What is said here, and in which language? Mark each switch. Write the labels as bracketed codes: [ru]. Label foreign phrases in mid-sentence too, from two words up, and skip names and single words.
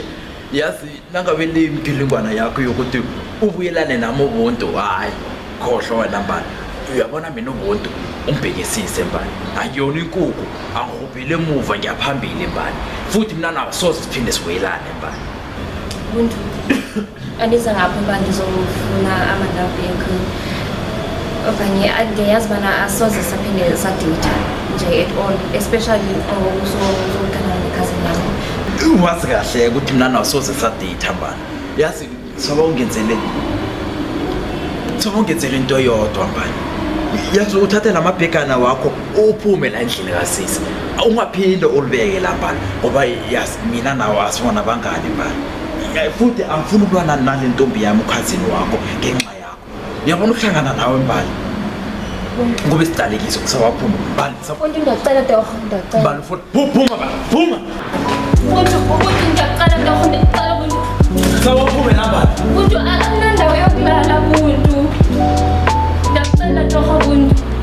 [zu] Yazi nangabe limgilingwana yakho yokuthi ubuyelane nami ubuntu, hayi khohlwa wena Mbali. Uyabona mina ubuntu umbhekisise Mbali, ayona inkukhu angihubhile emuva ngiyaphambili Mbali, futhi mina nawe soze siphinde siwelane Mbali. Buntu, [xh] andiza ngapha uba ndizofuna amandabi yakho okanye ndiyazi bana asoze saphinde sadeyitha nje [en] at all, [xh] especially uzokhala nekhazini yami. [zu] Wazi kahle ukuthi mina nawe soze sadeyitha Mbali. Yazi sobongenzele into yodwa Mbali. Yazi uthathe lamabhekana wakho uphume la endlini kasisi, ungaphinde ulibeke la Mbali ngoba yazi mina nawe asibona bangani Mbali. Futhi angifuni ukulwana nale ntombi yami ukhazini wakho ngenxa yakho. Uyabona ukuhlangana nawe Mbali ngoba isidalekiso kusawaphuma Mbali. [xh] Buntu ndiyacela torho, ndiyacela. [zu] Mbali futhi phuma phuma. [xh] Buntu ndiyacela torho, ndiyacela Buntu. [zu] Sawaphume la Mbali. Buntu akunandawo yokulala Buntu. [xh] Ndiyacela torho Buntu.